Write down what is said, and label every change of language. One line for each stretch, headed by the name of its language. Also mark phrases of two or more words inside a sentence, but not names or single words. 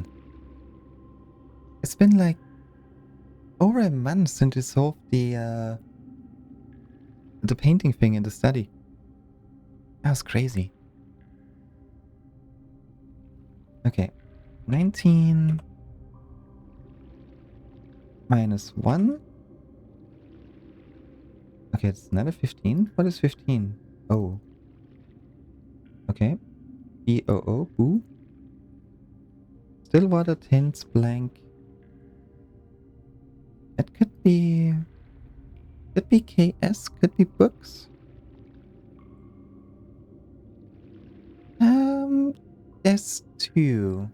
English: It's been like over a month since we solved the painting thing in the study. That was crazy. Okay. 19 minus 1. Okay, it's not a 15. What is 15? Oh. Okay. B-O-O, boo. Stillwater Tints blank. It could be... Could be KS, could be books. There's 2.